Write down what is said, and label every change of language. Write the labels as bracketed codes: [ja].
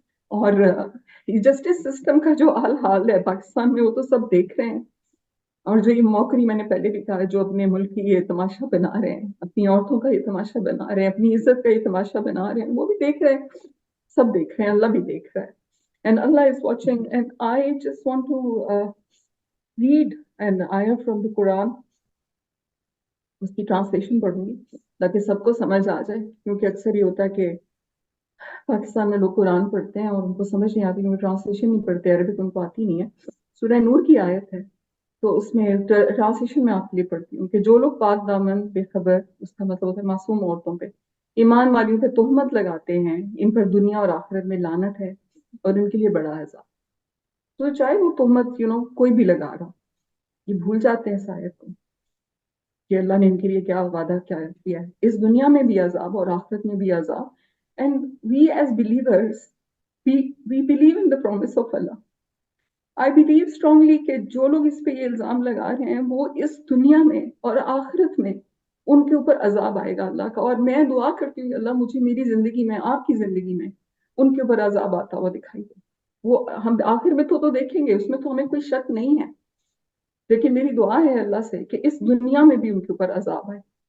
[ur] اور justice system کا جو حال ہے پاکستان میں وہ تو سب دیکھ رہے ہیں. اور جو یہ موکری میں نے پہلے بھی کہا, جو اپنے ملک کی یہ تماشا بنا رہے ہیں, اپنی عورتوں کا یہ تماشا بنا رہے ہیں, اپنی عزت کا یہ تماشا بنا رہے ہیں, وہ بھی دیکھ رہے ہیں, سب دیکھ رہے ہیں, اللہ بھی دیکھ رہا ہے. [en] And Allah is watching. And I just want to read an ayah from the Quran. [ur] اس کی ٹرانسلیشن پڑھوں گی تاکہ سب کو سمجھ آ جائے, کیونکہ اکثر یہ ہوتا ہے کہ پاکستان میں لوگ قرآن پڑھتے ہیں اور ان کو سمجھ نہیں آتی, کیونکہ ٹرانسلیشن نہیں پڑھتے, عربک ان کو آتی نہیں ہے. سورہ نور کی آیت ہے, تو اس میں ٹرانسلیشن میں آپ کے لیے پڑھتی ہوں کہ جو لوگ پاک دامن بے خبر, اس کا مطلب ہوتا ہے معصوم عورتوں پہ, ایمان والیوں پہ تہمت لگاتے ہیں, ان پر دنیا اور آخرت میں لعنت ہے اور ان کے لیے بڑا عذاب. تو چاہے وہ تہمت کوئی بھی لگا رہا, یہ بھول جاتے ہیں اس آیت کو کہ اللہ نے ان کے لیے کیا وعدہ کیا کیا ہے, اس دنیا میں بھی عذاب اور آخرت میں بھی عذاب. [en] And we as believers, we believe in the promise of Allah. I believe strongly [ur] کہ جو لوگ اس پہ یہ الزام لگا رہے ہیں وہ اس دنیا میں اور آخرت میں ان کے اوپر عذاب آئے گا اللہ کا. اور میں دعا کرتی ہوں کہ اللہ مجھے میری زندگی میں, آپ کی زندگی میں ان کے اوپر عذاب آتا ہوا دکھائی دے. وہ ہم آخر میں تو دیکھیں گے, اس میں تو ہمیں کوئی شک نہیں ہے, لیکن میری دعا ہے اللہ سے کہ اس دنیا میں بھی ان کے اوپر عذاب آئے.